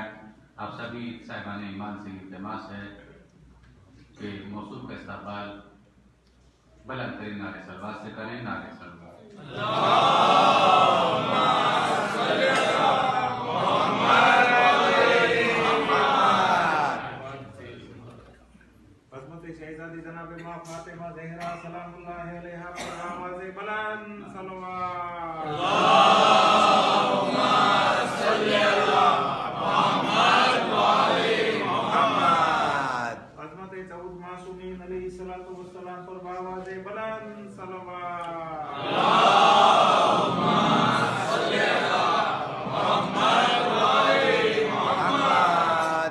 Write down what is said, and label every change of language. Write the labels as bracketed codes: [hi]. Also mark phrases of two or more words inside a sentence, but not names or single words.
[ur] آپ سبھی صاحبان ایمان سے التماس ہے کہ موصوف کا استقبال بلند ترین نعرۂ صلوات سے کریں. نعرۂ صلوات. شہزادی جناب ماں فاطمہ زہرا [ar] سلام الله عليها [ur] پر آواز بلند [ar] صلى الله اللهم صل على محمد وآل محمد. [ur] حضرت داؤد معصومین [ar] عليه الصلاة والسلام [ur] پر آواز بلند [ar] صلى الله اللهم صل على محمد وآل محمد.